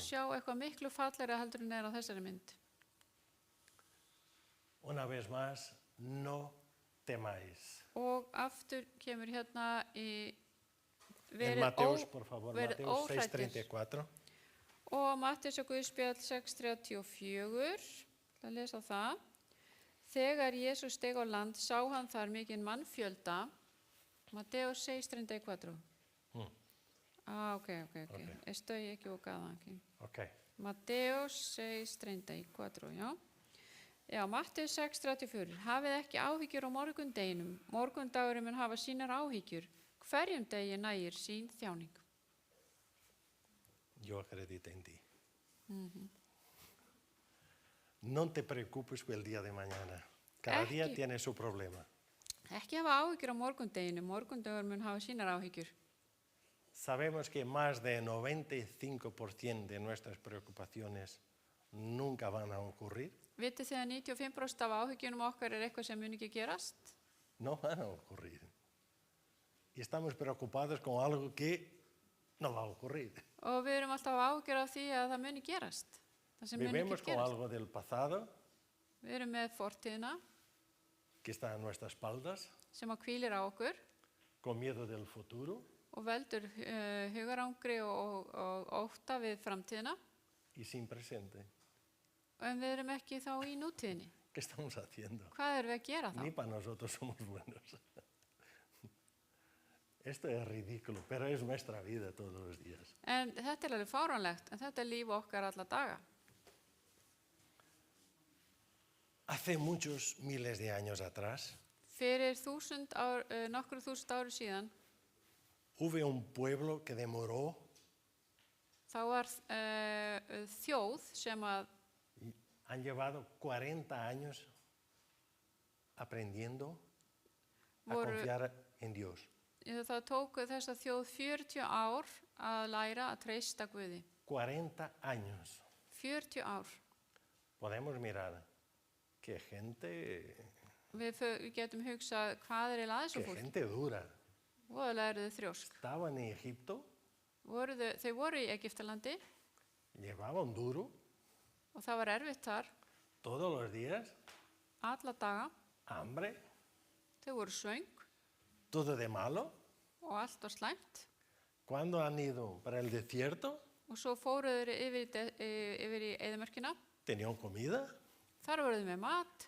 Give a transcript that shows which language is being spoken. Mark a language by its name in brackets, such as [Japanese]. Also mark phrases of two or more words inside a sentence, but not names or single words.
[Icelandic] sjá eitthvað miklu fallegra heldur en á þessari mynd. [Spanish] Una vez más, no temáis. [Icelandic] Og aftur kemur hérna í [Spanish] En Mateus, por favor, [Icelandic] verið Mateus óhræddir. 6:34. Og Matteus og Guðspjall 6:34, að lesa það. Þegar Jesús steg á land, sá hann þar mikinn mannfjölda. Matteus 6:34. Ok. [Spanish] Estoy equivocada aquí. Ok. [Icelandic] Matteus 6:34, já. Já, Matteus 6:34. Hafið ekki áhyggjur á morgundeginum. Morgundagurinn mun hafa sínar áhyggjur. Hverjum degi nægir sín þjáning. [Spanish] Yo acredito en ti. No te preocupes por el día de mañana. Cada día [Icelandic] Ekki. [Spanish] tiene su problema. [Icelandic] Ekki hafa áhyggjur á morgundeginum. Morgundagur mun hafa sínar áhyggjur. [Spanish] Sabemos que más de 95% de nuestras preocupaciones nunca van a ocurrir. [Icelandic] Vitið þið að 95% af áhyggjunum okkar eitthvað sem mun ekki gerast? [Spanish] No van a ocurrir. Y estamos preocupados con algo que no va a ocurrir. [Icelandic] Og við erum alltaf áhyggjur af því að það muni gerast. Það sem mun [Spanish] Vivimos [Icelandic] ekki [Spanish] con [Icelandic] gerast. [Spanish] algo del pasado [Icelandic] Við erum með fortíðina [Spanish] que está a nuestras espaldas, [Icelandic] sem að hvílir á okkur [Spanish] con miedo del futuro, [Icelandic] og veldur hugarangri og ótta við framtíðina. [Spanish] y sin presente. [Icelandic] En við erum ekki þá í nútíðinni. [Spanish] ¿Qué estamos haciendo? [Icelandic] Hvað erum við að gera þá? [Spanish] Ni para nosotros somos buenos. Esto es ridículo, pero es nuestra vida todos los días. [Icelandic] En þetta er alveg fáránlegt, en þetta er líf okkar alla daga. [Spanish] Hace muchos miles de años atrás, [Icelandic] Fyrir nokkru þúsund ári síðan, [Spanish] hubo un pueblo que demoró [Icelandic] þá var þjóð sem að [Spanish] han llevado 40 años aprendiendo a [Icelandic] Voru- [Spanish] confiar en Dios. [Icelandic] það tók þessa þjóð 40 ár að læra að treysta Guði. [Spanish] 40 años. [Icelandic] 40 ár. [Spanish] Podemos mirar qué gente, [Icelandic] Við getum hugsað hvað er eiginlega þessu [Spanish] qué [Icelandic] fólk. [Spanish] gente dura. [Icelandic] Voðalega eru þau þrjósk. [Spanish] Estaban en Egipto, [Icelandic] Þau voru í Egiptalandi [Spanish] llevaban duro [Icelandic] og það var erfitt þar [Spanish] todos los días, [Icelandic] alla daga. [Spanish] hambre, [Icelandic] Þau voru svöng [Spanish] todo de malo. [Icelandic] og allt var slæmt. [Spanish] Cuando han ido para el desierto, [Icelandic] Og svo fóru þau yfir í eyðimörkina. [Spanish] tenían comida, [Icelandic] Þar voru þau með mat